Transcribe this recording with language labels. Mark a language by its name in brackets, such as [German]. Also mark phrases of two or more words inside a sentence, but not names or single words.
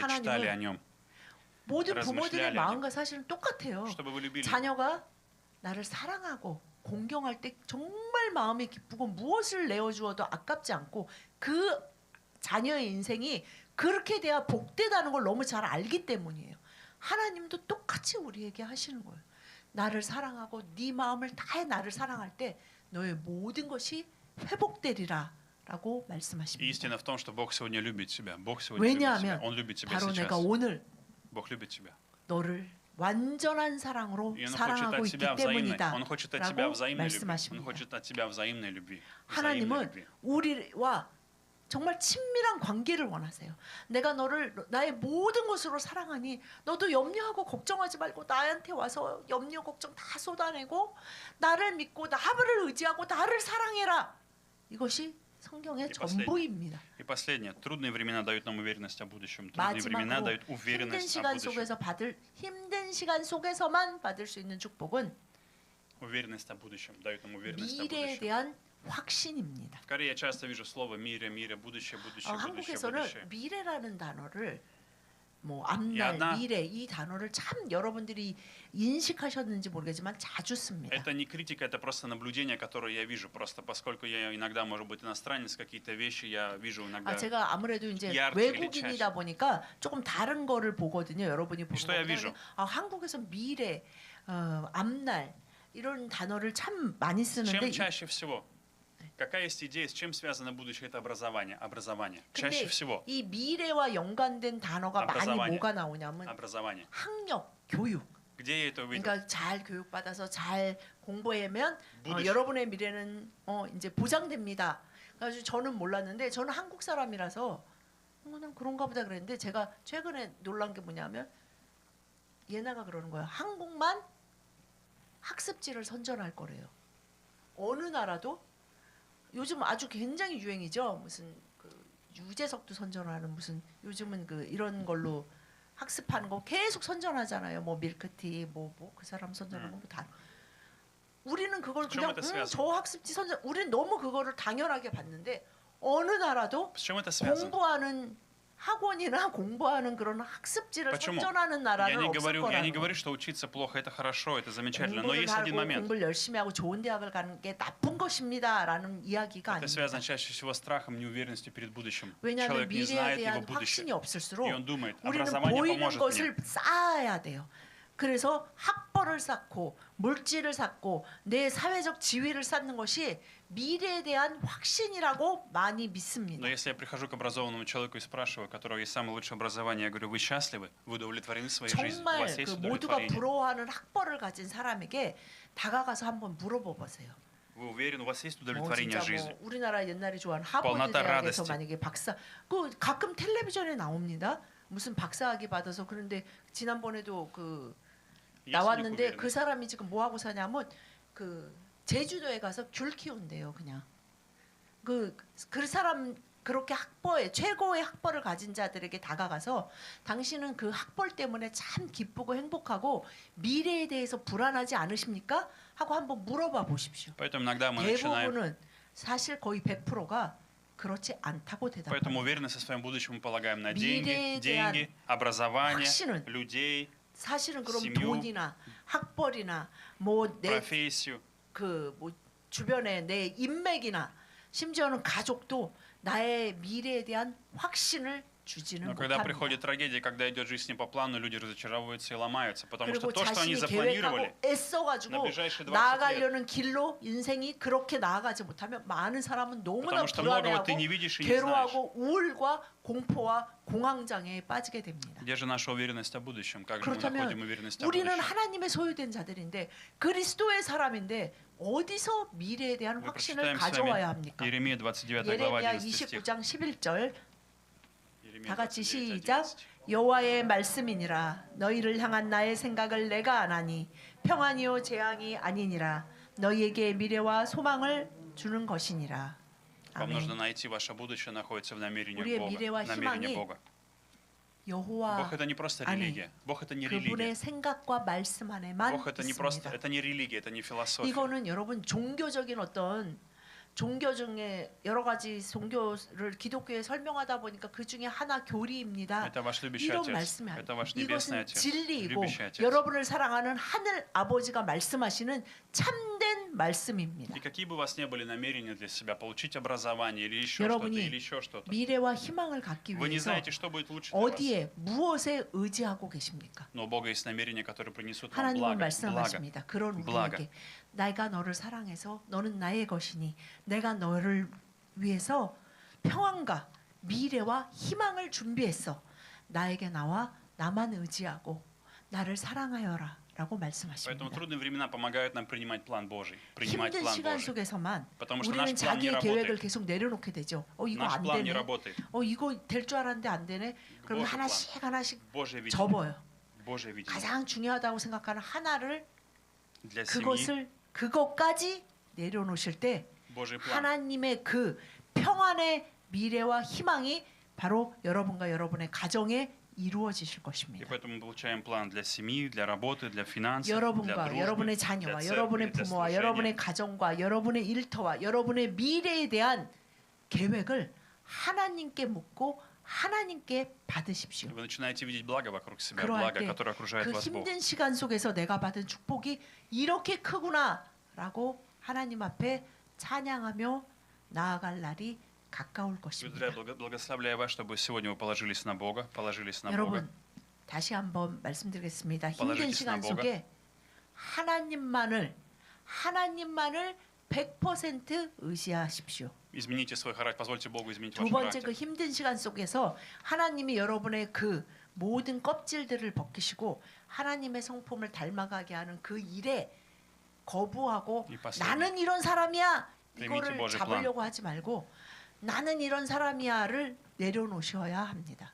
[Korean] 하나님은 [Russian] читали о Нем, [Korean] 모든 부모들의 [Russian] размышляли [Korean] 마음과 사실은 똑같아요. [Russian] чтобы вы любили. [Korean] 자녀가 나를 사랑하고 공경할 때 정말 마음이 기쁘고 무엇을 내어주어도 아깝지 않고 그 자녀의 인생이 그렇게 돼야 복되다는 걸 너무 잘 알기 때문이에요. 하나님도 똑같이 우리에게 하시는 거예요. 나를 사랑하고 네 마음을 다해 나를 사랑할 때 너의 모든 것이 회복되리라 라고 말씀하십니다. [Russian] Истина в том, что Бог сегодня любит тебя. Бог сегодня любит тебя. [Korean] 왜냐하면 [Russian] Он любит тебя [Korean] 바로 [Russian] сейчас. [Korean] 내가 오늘 [Russian] Бог любит тебя. [Korean] 너를 완전한 사랑으로 [Russian] И Он хочет [Korean] 사랑하고 [Russian] от [Korean] 있기 [Russian] тебя взаимной. [Korean] 때문이다 [Russian] Он хочет от тебя [Korean] 라고 [Russian] взаимной любви. Он [Korean] 말씀하십니다. [Russian] хочет от тебя взаимной любви. взаимной [Korean] 하나님은 [Russian] любви. [Korean] 우리와 정말 친밀한 관계를 원하세요. 내가 너를 나의 모든 것으로 사랑하니 너도 염려하고 걱정하지 말고 나한테 와서 염려 걱정 다 쏟아내고 나를 믿고 나를 의지하고 나를 사랑해라. 이것이 성경의 전부입니다. [Russian] И последнее. Трудные времена дают нам уверенность о будущем. Трудные времена [Korean] 마지막으로 [Russian] дают [Korean] 힘든 [Russian] уверенность о [Korean] 시간 [Russian] будущем. [Korean] 속에서 힘든 시간 속에서만 받을 수 있는 축복은 [Russian] Уверенность о будущем. Дают нам уверенность о [Korean] 미래에 [Russian] будущем. [Korean] 대한 확신입니다. [Russian] В Корее я часто вижу слово «мире», «мире», «будущее», «будущее», «будущее», [Korean] 한국에서는 [Russian] «будущее». [Korean] 미래라는 단어를 뭐 앞날, 야나. 미래 이 단어를 참 여러분들이 인식하셨는지 모르겠지만 자주 씁니다. [Russian] Это не критика, это просто наблюдение, которое я вижу. Просто поскольку я иногда, может быть, иностранец, какие-то вещи я вижу иногда. [Korean] 제가 아무래도 이제 [Russian] ярче или [Korean] 외국인이다 보니까 조금 다른 거를 보거든요. 여러분이 보는 [Russian] что я вижу? [Korean] 거보다 한국에서 미래, 앞날 이런 단어를 참 많이 쓰는데 [Russian] Чем чаще всего? Какая есть идея, с чем связано будущее? Это образование. Образование. Чаще [Korean] 근데 [Russian] всего [Korean] 이 미래와 연관된 단어가 많이 [Russian] образование. [Korean] 뭐가 나오냐면 [Russian] Образование. [Korean] 학력, 교육. [Russian] Где я это увидел? [Korean] 그러니까 잘 교육받아서 잘 공부하면 [Russian] будущее. [Korean] 여러분의 미래는 이제 보장됩니다. 그래서 저는 몰랐는데 저는 한국 사람이라서 그냥 그런가 보다 그랬는데 제가 최근에 놀란 게 뭐냐면 예나가 그러는 거예요. 한국만 학습지를 선전할 거래요. 어느 나라도 요즘 아주 굉장히 유행이죠. 무슨 그 유재석도 선전하는 무슨 요즘은 그 이런 걸로 학습하는 거 계속 선전하잖아요. 뭐 밀크티 뭐 그 사람 선전하는 거 뭐 다. 우리는 그걸 그냥 저 학습지 선전 우리는 너무 그거를 당연하게 봤는데 어느 나라도 [Russian] С чем это связано? [Korean] 공부하는 학원이나 공부하는 그런 학습지를 [Russian] Почему? [Korean] 선전하는 나라는 없을 [Russian] Я не [Korean] 거라는 [Russian] говорю, что учиться плохо, это хорошо, это замечательно. Но [Korean] 공부를 [Russian] есть один [Korean] 하고 [Russian] момент. [Korean] 공부를 열심히 하고 좋은 대학을 가는 게 나쁜 것입니다라는 이야기가 [Russian] Это [Korean] 아닙니다. [Russian] связано чаще всего с страхом, неуверенностью перед будущим. [Korean] 왜냐하면 [Russian] Человек не [Korean] 미래에 [Russian] знает его [Korean] 대한 [Russian] будущее. [Korean] 확신이 없을수록 [Russian] И он думает, [Korean] 우리는 [Russian] образование [Korean] 보이는 [Russian] поможет мне. [Korean] 것을 쌓아야 돼요. 그래서 학벌을 쌓고 물질을 쌓고 내 사회적 지위를 쌓는 것이 미래에 대한 확신이라고 많이 믿습니다. [Russian] Но если я прихожу к образованному человеку и спрашиваю, у которого есть самое лучшее образование, я говорю, вы счастливы? Вы удовлетворены своей жизнью? У [Korean] 정말 [Russian] вас [Korean] 그 [Russian] есть [Korean] 모두가 [Russian] удовлетворение? [Korean] 부러워하는 학벌을 가진 사람에게 다가가서 한번 물어봐 보세요. [Russian] Вы уверены, у вас есть удовлетворение [Korean] 진짜 [Russian] жизни? [Korean] 뭐 우리나라 옛날에 좋아하는 하버드 뻔하다 대학에서 [Russian] радости. [Korean] 만약에 박사 그 가끔 텔레비전에 나옵니다. 무슨 박사학위 받아서 그런데 지난번에도 그 [Russian] Есть у них [Korean] 나왔는데 그 [Russian] уверенность? [Korean] 사람이 지금 뭐 하고 사냐면 그 제주도에 가서 귤 키운대요. 그냥 그 사람 그렇게 학벌에 최고의 학벌을 가진 자들에게 다가가서 당신은 그 학벌 때문에 참 기쁘고 행복하고 미래에 대해서 불안하지 않으십니까? 하고 한번 물어봐 보십시오. [Russian] Поэтому иногда мы начинаем... [Korean] 대부분은 사실 거의 100%가 그렇지 않다고 [Russian] Поэтому [Korean] 대답합니다. [Russian] уверенность в своем будущем мы полагаем на [Korean] 미래에 [Russian] деньги, образование, [Korean] 확신은 [Russian] людей, [Korean] 사실은 그럼 심유, 돈이나 학벌이나 뭐 내 [Russian] профессию. [Korean] 그 뭐 주변에 내 인맥이나 심지어는 가족도 나의 미래에 대한 확신을 주지는 [Russian] Но когда [Korean] 못합니다. [Russian] приходит трагедия, когда идет жизнь не по плану, люди разочаровываются и ломаются, потому что [Korean] 그리고 [Russian] то, что они [Korean] 자신이 [Russian] запланировали, [Korean] 계획하고 애써가지고 [Russian] на ближайшие 20 лет, [Korean] 나아가려는 길로 인생이 그렇게 나아가지 못하면 많은 사람은 너무나 [Russian] потому что многого [Korean] 불안해하고 [Russian] ты не видишь и не знаешь. [Korean] 괴로워하고 우울과 공포와 공황장애에 빠지게 됩니다. [Russian] Где же наша уверенность о будущем? Как же мы [Korean] 그렇다면 [Russian] находим уверенность о [Korean] 우리는 [Russian] будущем? [Korean] 하나님의 소유된 자들인데 그리스도의 사람인데 어디서 미래에 대한 [Russian] Мы [Korean] 확신을 [Russian] прочитаем с [Korean] 가져와야 [Russian] вами [Korean] 합니까? [Russian] Иеремия 29 глава [Korean] 예레미야 [Russian] 11 стих. [Korean] 29장 11절 [Russian] Иеремия [Korean] 다 같이 [Russian] 29, [Korean] 시작. [Russian] 11. [Korean] 여호와의 말씀이니라 너희를 향한 나의 생각을 내가 아나니 평안이요 재앙이 아니니라 너희에게 미래와 소망을 주는 것이니라. [Russian] Вам нужно [Korean] 아멘. [Russian] найти ваше будущее, находится в намерении [Korean] 우리의 [Russian] Бога. [Korean] 미래와 [Russian] Намерении [Korean] 희망이 Бога. 여호와 [Russian] Бог это не просто [Korean] 아니, [Russian] религия. Бог это не религия. [Korean] 그분의 생각과 말씀 안에만 [Russian] Бог это не просто, 있습니다. это не религия, это не философия. [Korean] 이거는 여러분 종교적인 어떤 종교 중에 여러 가지 종교를 기독교에 설명하다 보니까 그 중에 하나 교리입니다. [Russian] Это ваш любящий [Korean] 이런 [Russian] отец. [Korean] 말씀이 [Russian] Это [Korean] 아니에요. [Russian] ваш небесный [Korean] 이것은 [Russian] отец. [Korean] 진리이고 [Russian] Любящий отец. [Korean] 여러분을 사랑하는 하늘 아버지가 말씀하시는 참된 말씀입니다. [Russian] И какие бы у вас ни были намерения для себя, получить образование или еще что-то, [Korean] 여러분이 [Russian] или еще что-то, [Korean] 미래와 희망을 갖기 [Russian] вы не [Korean] 위해서 [Russian] знаете, что будет лучше для вас. [Korean] 어디에 무엇에 의지하고 계십니까? [Russian] Но у Бога есть намерения, которые принесут вам [Korean] 하나님은 [Russian] благо. [Korean] 말씀하십니다. 그런 [Russian] благо. [Korean] 우리에게 내가 너를 사랑해서 너는 나의 것이니 내가 너를 위해서 평안과 미래와 희망을 준비했어. 나에게 나와 나만 의지하고 나를 사랑하여라 [Russian] Поэтому [Korean] 말씀하십니다. [Russian] трудные времена помогают нам принимать план Божий, принимать [Korean] 힘든 [Russian] план [Korean] 시간 [Russian] Божий. [Korean] 속에서만 [Russian] Потому что [Korean] 우리는 [Russian] наш план не [Korean] 자기의 계획을 [Russian] работает. [Korean] 계속 내려놓게 되죠. 이거 [Russian] Наш [Korean] 안 [Russian] план не [Korean] 되네. [Russian] работает. [Korean] 이거 될 줄 알았는데 안 되네. 그럼 [Russian] Божий план, [Korean] 하나씩 하나씩 [Russian] Божье видение, [Korean] 접어요. [Russian] Божье видение. [Korean] 가장 중요하다고 생각하는 하나를 [Russian] Для семьи [Korean] 그것까지 내려놓으실 때 [Russian] Божий план. [Korean] 하나님의 그 평안의 미래와 희망이 바로 여러분과 여러분의 가정에 이루어지실 [Russian] И [Korean] 것입니다. [Russian] поэтому мы получаем план для семьи, для работы, для финансов, для [Korean] 여러분과 [Russian] дружбы, [Korean] 여러분의 [Russian] для [Korean] 자녀와 [Russian] церкви, [Korean] 여러분의 [Russian] для [Korean] 부모와 [Russian] служения. [Korean] 여러분의 가정과 여러분의 일터와 여러분의 미래에 대한 계획을 하나님께 묻고 하나님께 받으십시오. [Russian] Вы начинаете видеть благо вокруг себя, [Korean] 그러할 [Russian] благо, [Korean] 때 [Russian] которое окружает [Korean] 그 [Russian] вас Бог. [Korean] 힘든 시간 속에서 내가 받은 축복이 이렇게 크구나라고 하나님 앞에 찬양하며 나아갈 날이 가까울 것입니다. [Russian] Благодаря, благословляя вас, чтобы сегодня вы положились на Бога, положились на Бога. [Korean] 여러분 다시 한번 말씀드리겠습니다. 힘든 [Russian] Положитесь [Korean] 시간 [Russian] на Бога. [Korean] 속에 하나님만을 100% 의지하십시오. [Russian] Измените свой характер, позвольте Богу изменить [Korean] 두 [Russian] ваш [Korean] 번째 그 [Russian] характер. [Korean] 힘든 시간 속에서 하나님이 여러분의 그 모든 껍질들을 벗기시고 하나님의 성품을 닮아가게 하는 그 일에 거부하고 [Russian] 이 последний. [Korean] 나는 이런 사람이야 [Russian] Примите [Korean] 이거를 [Russian] Божий [Korean] 잡으려고 하지 말고 나는 이런 사람이야를 내려놓으셔야 합니다.